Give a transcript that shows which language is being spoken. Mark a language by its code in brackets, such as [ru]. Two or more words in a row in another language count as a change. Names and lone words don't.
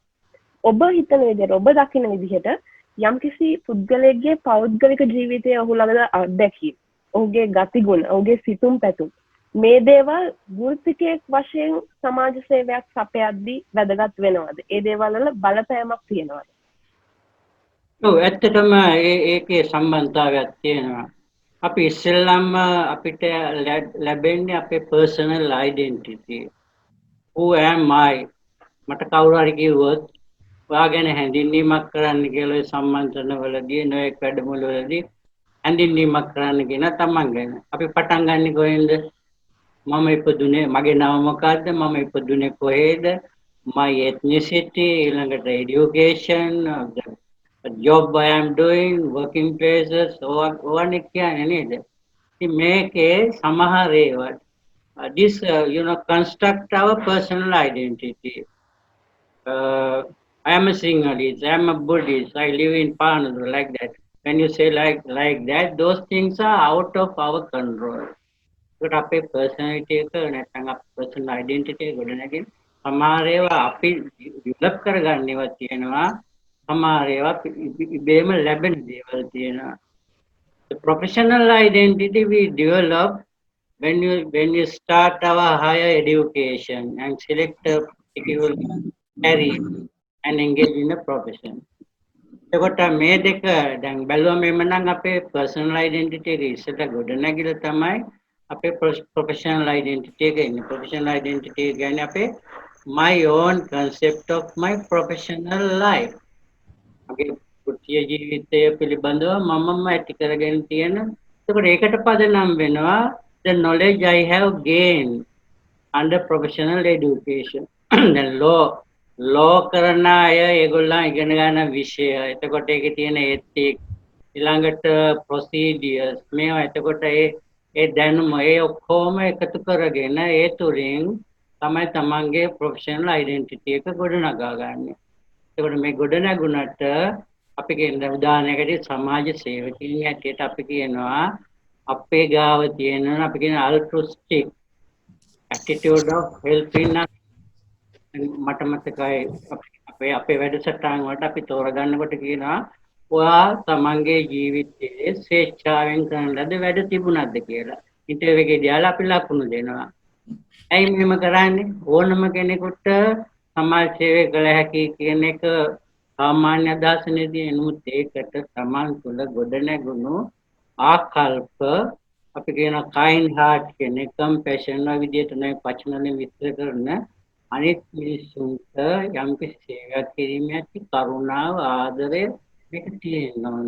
[si] ඔබ හිතන විදිහට ඔබ දකින විදිහට යම්කිසි පුද්ගලයෙක්ගේ පෞද්ගලික ජීවිතයේ ඔහු ළඟ අත්දැකීම්, ඔහුගේ ගතිගුණ, ඔහුගේ සිතුම් පැතුම් මේ දේවල් වෘත්තිකයෙක් වශයෙන් සමාජ සේවයක් සපයද්දී වැදගත් වෙනවද? ඒ දේවල් වල බලපෑමක් තියෙනවද? ඔව් ඇත්තටම ඒකේ සම්බන්ධතාවයක් තියෙනවා. අපි ඉස්සෙල්ලාම අපිට ලැබෙන්නේ අපේ [en] personal identity. who am I? [si] මට කවුරු හරි කිව්වොත් ඔයා ගැන හැඳින්වීමක් කරන්න කියලා සම්මන්ත්‍රණවලදී නොයෙක් වැඩමුළුවලදී හැඳින්වීමක් කරන්න කියන තමන් ගැන. අපි පටන් ගන්න කොහෙන්ද? මම ඉපදුනේ මගේ නම මොකක්ද? මම ඉපදුනේ කොහෙද? [en] My ethnicity, ඊළඟට education, the job I am doing, working places, [si] ඕවනේ කියන්නේ නේද? ඉතින් මේකේ සමහර ඒවා [en] this construct our personal identity. I am a Sinhalese, I am a Buddhist, I live in Panadu, like that. When you say like that, those things are out of our control. [si] ඒකට අපේ personality එක නැත්නම් අපේ [en] personal identity [si] එක ගොඩනගින් සමහර ඒවා අපි develop කරගන්න ඒවා තියෙනවා. සමහර ඒවා ඉබේම ලැබෙන දේවල් තියෙනවා. [en] The professional identity we develop when you start our higher education and select a particular career and engage in a profession. [si] එතකොට මේ දෙක දැන් බැලුවම එමනම් අපේ [en] personal identity [si] එක ඉස්සෙල්ලා ගොඩනැගිලා තමයි අපේ [en] professional identity [si] එක එන්නේ. [en] Professional identity [si] එක කියන්නේ අපේ [en] my own concept of my professional life. [si] මගේ වෘත්තීය ජීවිතය පිළිබඳව මමම ඇති කරගෙන තියෙන. එතකොට ඒකට පදනම් වෙනවා [en] the knowledge I have gained under professional education. [si] දැන් law කරන අය ඒගොල්ලන් ඉගෙන ගන්න විෂය. එතකොට ඒකේ තියෙන ethics ඊළඟට procedures මේවා එතකොට ඒ දැනුම ඒ ඔක්කොම එකතු කරගෙන ඒ තුලින් තමයි තමන්ගේ [en] professional identity [si] එක ගොඩනගා ගන්න. එතකොට මේ ගොඩනගුණට අපි කියන උදාහරණයකට සමාජ සේවකයන් හැටියට අපි කියනවා අපේ ගාව තියෙන අපි කියන [en] altruistic attitude of helping us. [si] මට මතකයි අපේ වැඩසටහන් වලට අපි තෝරගන්නකොට කියනවා ඔයා තමන්ගේ ජීවිතයේ ස්වේච්ඡාවෙන් කරන ලද වැඩ තිබුණාද කියලා. ඉන්ටර්විව් එකේ දාලා අපි ලකුණු දෙනවා. ඇයි මෙහෙම කරන්නේ? ඕනම කෙනෙකුට සමාජ සේවය කළ හැකි කියන එක සාමාන්‍ය අදහසනේදී එනුත් ඒකට තමන් තුළ ගොඩනැගුණු ආකල්ප අපි කියන [en] kind heart [si] කියන compassion වගේ විදිහට නේ වචනවලින් විස්තර කරන අනිත් මිනිස්සුන්ට යම් කිසි සේවයක් කිරීමේ කරුණාව ආදරය මේක තියෙනවා.